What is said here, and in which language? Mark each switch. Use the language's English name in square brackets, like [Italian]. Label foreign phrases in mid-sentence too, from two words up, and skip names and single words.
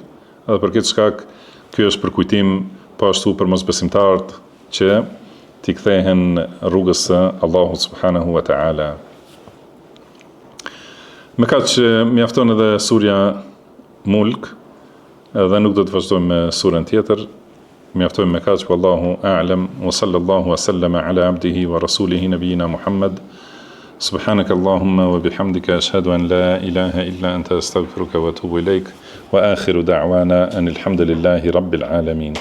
[Albanian] Edhe për këtë shkak, ky është për kujtim po ashtu për mosbesimtarët që t'i kthehen rrugës së Allahut [Arabic] سبحانه و تعالى. [Albanian] Me kaq mjafton edhe surja Mulk, edhe nuk do të vazhdojmë me surën tjetër. Mjaftojmë me kaq, [Arabic] والله أعلم و صلى الله و سلم على عبده و رسوله نبينا محمد. سبحانك اللهم و بحمدك أشهد أن لا إله إلا أنت أستغفرك و أتوب إليك و آخر دعوانا أن الحمد لله رب العالمين.